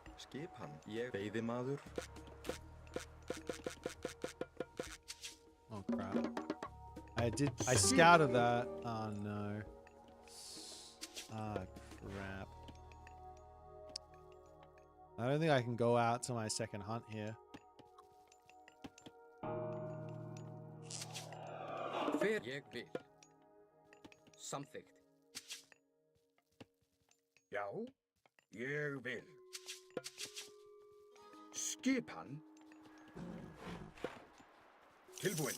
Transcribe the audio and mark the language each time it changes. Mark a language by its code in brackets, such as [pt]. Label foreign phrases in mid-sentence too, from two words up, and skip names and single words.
[en] Oh crap. I scouted that. Oh no. Ah crap. I don't think I can go out to my second hunt here. [is] Hver ég vil. Samþykkt. Já, ég vil. Skipan. Tilbúin.